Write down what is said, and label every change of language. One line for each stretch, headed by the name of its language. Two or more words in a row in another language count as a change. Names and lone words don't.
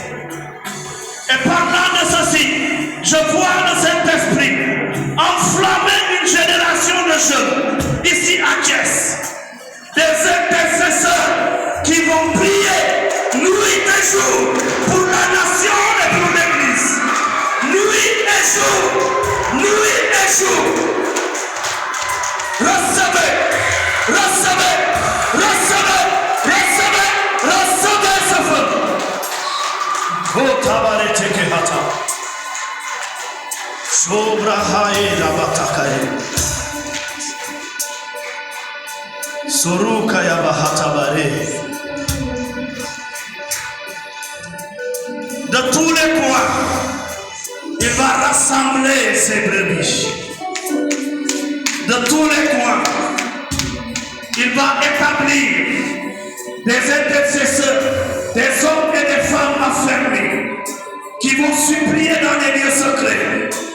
French: Et parlant de ceci, je vois le Saint-Esprit enflammer une génération de jeunes ici à Thiès, des intercesseurs qui vont prier nuit et jour pour la nation et pour l'Église. Nuit et jour, nuit et jour. Recevez, recevez, recevez, recevez, recevez ce feu. Votabarete kehata. Sobrahae labatakae. Soruka yabahatabare. De tous les coins, il va rassembler ses brebis. De tous les coins, il va établir des intercesseurs, des hommes et des femmes affermis qui vont supplier dans les lieux secrets.